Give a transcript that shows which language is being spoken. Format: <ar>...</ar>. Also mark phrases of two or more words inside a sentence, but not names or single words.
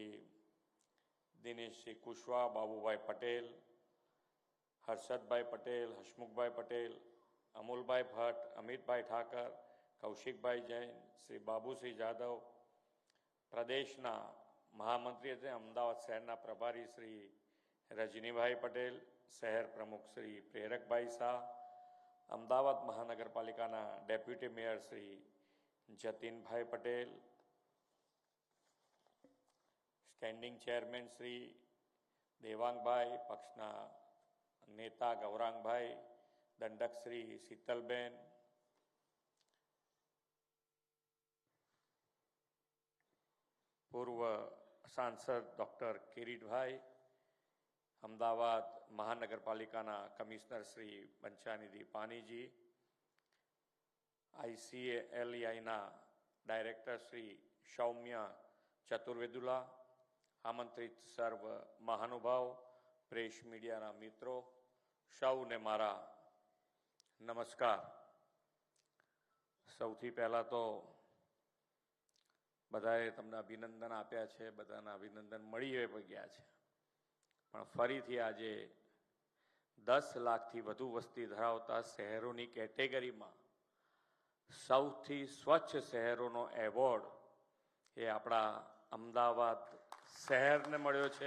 <gu>દિનેશસિંહ કુશવા, બાબુભાઈ પટેલ, હર્ષદભાઈ પટેલ, હસમુખભાઈ પટેલ, અમુલભાઈ ભટ્ટ, અમિતભાઈ ઠાકર, કૌશિકભાઈ જૈન, શ્રી બાબુસિંહ જાદવ, પ્રદેશના મહામંત્રી એટલે અમદાવાદ શહેરના પ્રભારી શ્રી રજનીભાઈ પટેલ, શહેર પ્રમુખ શ્રી પ્રેરકભાઈ શાહ, અમદાવાદ મહાનગરપાલિકાના ડેપ્યુટી મેયર શ્રી જતીનભાઈ પટેલ, સ્ટેન્ડિંગ ચેરમેન શ્રી દેવાંગભાઈ, પક્ષના નેતા ગૌરાંગભાઈ, દંડક શ્રી શીતલબેન, પૂર્વ સાંસદ ડૉક્ટર કિરીટભાઈ, અમદાવાદ મહાનગરપાલિકાના કમિશ્નર શ્રી પંચાનિધિ પાનીજી, ICALEI ના ડાયરેક્ટર શ્રી સૌમ્યા ચતુર્વેદુલા, આમંત્રિત સર્વ મહાનુભાવ,</gu> <en>press media</en> <gu>ના મિત્રો, સૌને મારા નમસ્કાર। સૌથી પહેલા તો બધાએ તમને અભિનંદન આપ્યા છે, બધાના અભિનંદન મળી ગયા છે, પણ ફરીથી આજે 10 લાખથી વધુ વસ્તી ધરાવતા શહેરોની કેટેગરીમાં સૌથી સ્વચ્છ શહેરોનો એવોર્ડ એ આપણા અમદાવાદ શહેરને મળ્યો છે।</gu>